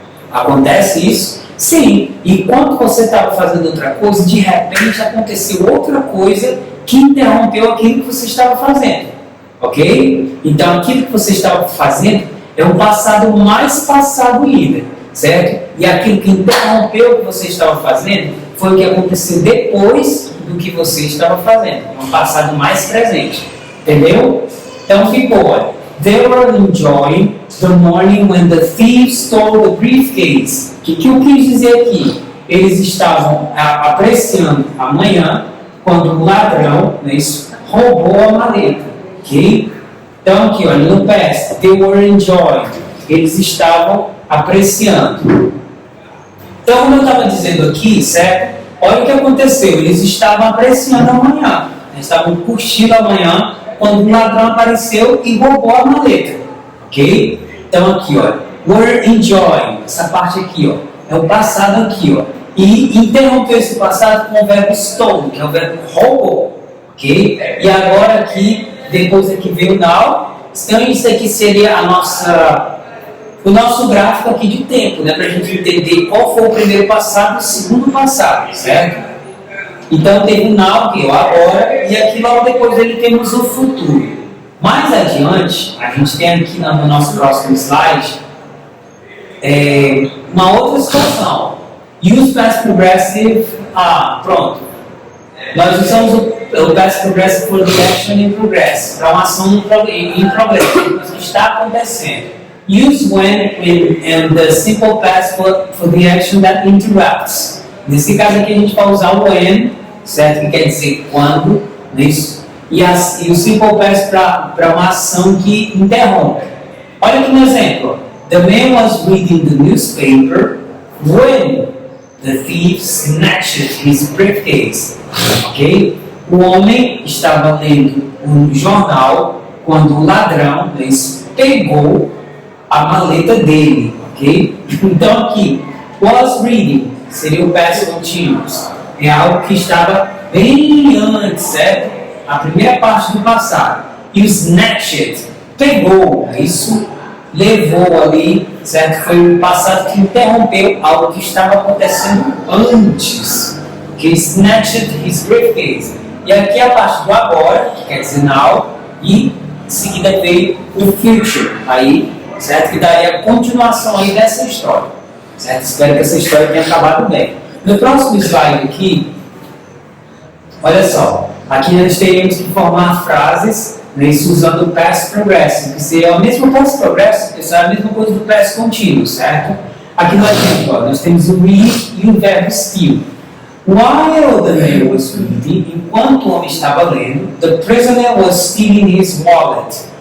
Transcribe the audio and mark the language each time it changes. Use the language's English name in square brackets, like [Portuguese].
[Portuguese] Acontece isso? Sim. E quando você estava fazendo outra coisa, de repente aconteceu outra coisa que interrompeu aquilo que você estava fazendo. Ok? Então, aquilo que você estava fazendo é um passado mais passado ainda. Certo? E aquilo que interrompeu o que você estava fazendo foi o que aconteceu depois do que você estava fazendo. Um passado mais presente. Entendeu? Então ficou, olha. [English] They were enjoying the morning when the thieves stole the briefcase. [Portuguese] O que eu quis dizer aqui? Eles estavam apreciando a manhã quando o ladrão, né, roubou a maleta. Ok? Então aqui, olha, no past, [English] they were enjoying. [Portuguese] Eles estavam apreciando. Então, como eu estava dizendo aqui, certo? Olha o que aconteceu. Eles estavam apreciando a manhã. Eles estavam curtindo a manhã quando o ladrão apareceu e roubou a maleta. Ok? Então aqui, ó, [English] were enjoying. [Portuguese] Essa parte aqui, ó, é o passado aqui, ó. E interrompeu esse passado com o verbo stole, que é o verbo roubou. Ok? E agora aqui, depois aqui veio o now. Então isso aqui seria o nosso gráfico aqui de tempo, né? Para a gente entender qual foi o primeiro passado e o segundo passado, certo? Então teve o now, que é o agora, e aqui logo depois dele temos o futuro. Mais adiante, a gente tem aqui no nosso próximo slide uma outra situação. [English] Use past progressive, [Portuguese] pronto. Nós usamos o past progressive [English] for the action in progress, [Portuguese] para uma ação em progresso, que está acontecendo. [English] Use when and the simple past for the action that interrupts. [Portuguese] Nesse caso aqui a gente vai usar o when, certo? Que quer dizer quando, isso. E o simple past para uma ação que interrompe. Olha aqui no exemplo. [English] The man was reading the newspaper when the thief snatched his briefcase. Ok? [Portuguese] O homem estava lendo um jornal quando o ladrão pegou a maleta dele. Ok? Então aqui, was reading seria o past continuous. É algo que estava bem antes, certo? A primeira parte do passado. E o snatched, pegou, isso levou ali, certo? Foi o passado que interrompeu algo que estava acontecendo antes. [English] Que snatched his briefcase. [Portuguese] E aqui a parte do agora, que quer dizer now, e em seguida veio o future, aí, certo? Que daria a continuação aí dessa história, certo? Espero que essa história tenha acabado bem. No próximo slide aqui, olha só, aqui nós teríamos que formar frases, isso usando o past progressive, que seria o mesmo past progressive, que é a mesma coisa do past continuo, certo? Aqui nós temos o read e o verbo still. [English] While the man was reading, [Portuguese] enquanto o homem estava lendo, [English] the prisoner was stealing his wallet.